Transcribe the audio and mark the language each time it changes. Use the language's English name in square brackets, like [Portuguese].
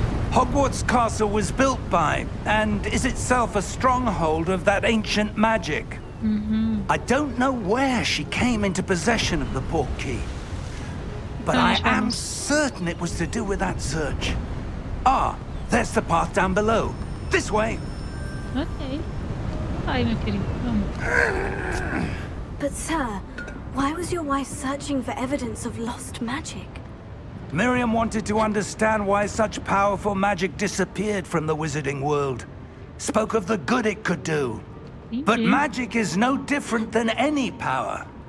[English] Hogwarts Castle was built by, and is itself a stronghold of that ancient magic. I don't know where she came into possession of the port key, but I am certain it was to do with that search. Ah, there's the path down below. This way. [Portuguese] Ok. Vai, meu querido, vamos. [English] But sir, Why was your wife searching for evidence of lost magic? Miriam wanted to understand why such powerful magic disappeared from the wizarding world. Spoke of the good it could do. But magic is no different than any power.